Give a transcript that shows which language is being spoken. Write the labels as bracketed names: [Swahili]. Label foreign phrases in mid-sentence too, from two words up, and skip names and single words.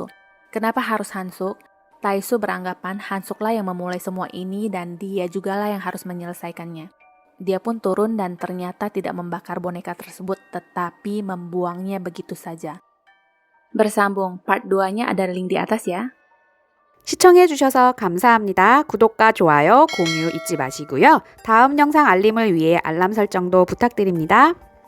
[Indonesian] Kenapa harus Han-suk? Tae-soo beranggapan Han-suklah yang memulai semua ini dan dia jugalah yang harus menyelesaikannya. Dia pun turun dan ternyata tidak membakar boneka tersebut tetapi membuangnya begitu saja. Bersambung, part 2-nya ada link di atas ya. [Korean] 시청해주셔서 감사합니다. 구독과 좋아요, 공유 잊지 마시고요. 다음 영상 알림을 위해 알람 설정도 부탁드립니다.